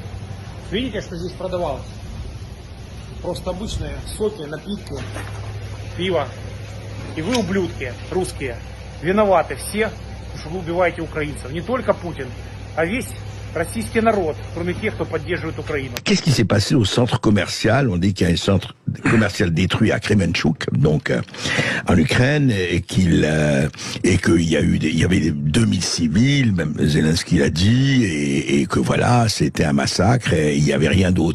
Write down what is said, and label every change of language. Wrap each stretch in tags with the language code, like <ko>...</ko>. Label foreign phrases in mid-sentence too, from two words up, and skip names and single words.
<ru>Видите, что здесь продавалось? Просто обычные соки, напитки, пиво. И вы, ублюдки, русские, виноваты все, что вы убиваете украинцев. Не только Путин, а весь российский народ, кроме тех, кто поддерживает Украину.</ru> <fr>Qu'est-ce qui s'est passé au centre commercial? On dit qu'il y a un centre commercial détruit à Kremenchuk, donc en Ukraine, et qu'il y avait 2000 civils, même Zelensky l'a dit, et que voilà, c'était un massacre et il y avait rien d'autre.</fr>